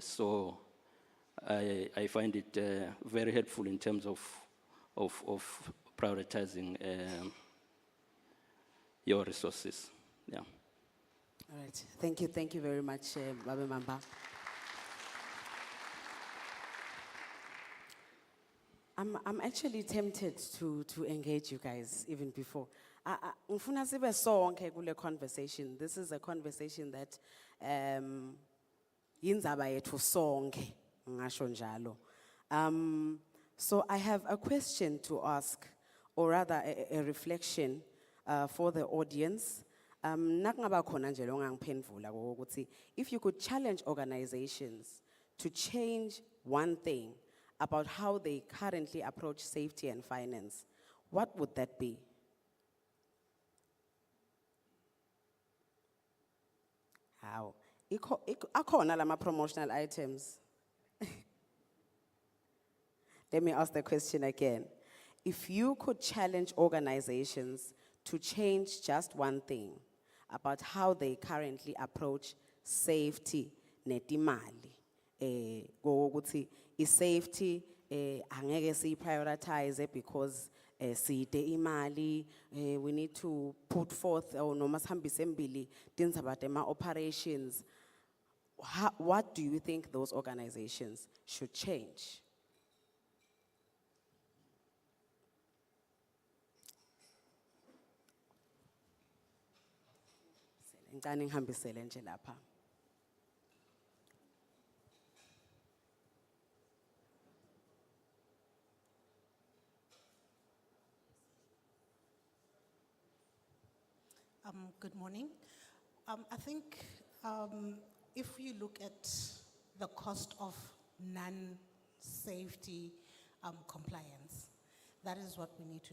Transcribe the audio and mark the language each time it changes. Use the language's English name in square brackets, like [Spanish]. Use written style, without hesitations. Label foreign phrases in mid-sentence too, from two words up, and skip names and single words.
[English] So I find it very helpful in terms of prioritizing your resources. Yeah. All right, thank you very much, Babe Mamba. I'm actually tempted to engage you guys even before. [Swati] Ngifuna sibe sonke kule conversation. [English] This is a conversation that [Swati] yindzaba yethu sonke, ngasho njalo. [English] So I have a question to ask, or rather a reflection for the audience. [Swati] Nakungaba khona nje lo ngangiphendvula ukuthi [English] if you could challenge organizations to change one thing about how they currently approach safety and finance, what would that be? How? [Swati] Akhona lama promotional items. [English] Let me ask the question again. If you could challenge organizations to change just one thing about how they currently approach safety [Swati] netimali, ukuthi i-safety angeke siyi-prioritize [English] because [Swati] siyide imali, [English] we need to put forth or [Swati] noma sihambise embili tindzaba tema-operations. [English] What do you think those organizations should change? [Swati] Ngicane ngihambisele nje lapha. [English] Good morning. I think if you look at the cost of non-safety compliance, that is what we need to do.